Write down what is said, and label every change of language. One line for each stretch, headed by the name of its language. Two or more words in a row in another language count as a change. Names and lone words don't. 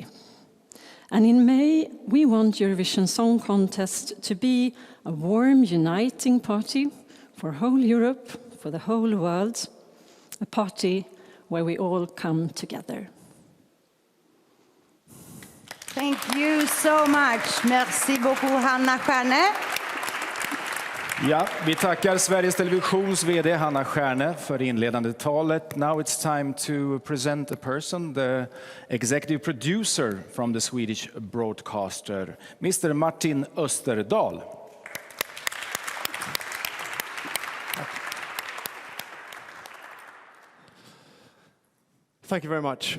English: And in May, we want Eurovision Song Contest to be a warm, uniting party for whole Europe, for the whole world. A party where we all come together. Thank you so much.
French: Merci beaucoup, Hanna Stjärne.
Swedish: Ja, vi tackar Sveriges Televisions VD Hanna Stjärne för det inledande talet.
English: Now it's time to present a person, the executive producer from the Swedish broadcaster, Mr. Martin Österdahl. Thank you very much.